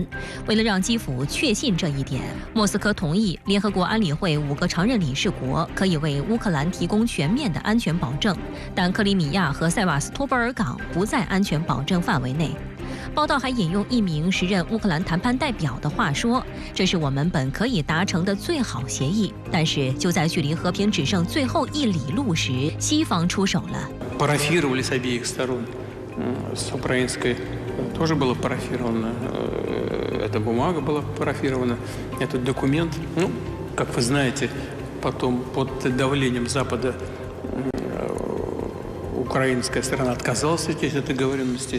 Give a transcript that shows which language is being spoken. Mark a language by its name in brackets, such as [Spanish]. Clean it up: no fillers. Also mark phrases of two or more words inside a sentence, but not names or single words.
[Chinese] 为了让基辅确信这一点，莫斯科同意联合国安理会5个常任理事国可以为乌克兰提供全面的安全保证，但克里米亚和塞瓦斯托波尔港不在安全保证范围内。报道还引用一名时任乌克兰谈判代表的话说，这是我们本可以达成的最好协议，但是就在距离和平只剩最后1里路时，西方出手了。 [Russian] С украинской тоже было парафировано, эта бумага была парафирована, этот документ. Ну, как вы знаете, потом под давлением Запада украинская сторона отказалась от этих договоренностей.